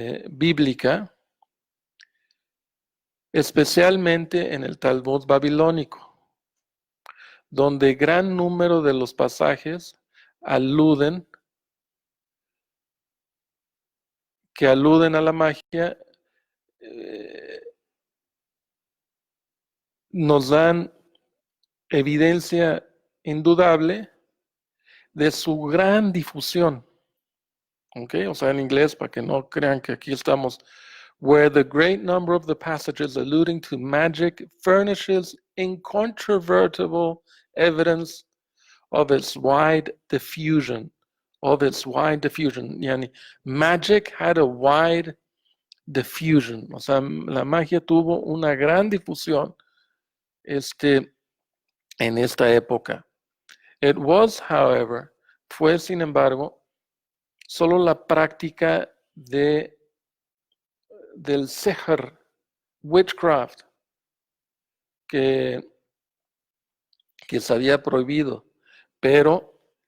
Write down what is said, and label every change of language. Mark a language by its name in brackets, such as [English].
[Spanish] bíblica, especialmente en el Talmud babilónico, donde gran número de los pasajes aluden a la magia, nos dan evidencia indudable de su gran difusión. Okay, o sea, en inglés, para que no crean que aquí estamos. [English] Where the great number of the passages alluding to magic furnishes incontrovertible evidence of its wide diffusion. Yani, magic had a wide diffusion. [Spanish] O sea, la magia tuvo una gran difusión en esta época. [English] It was, however, [Spanish] fue sin embargo, solo la práctica del seher, witchcraft, que se había prohibido, pero,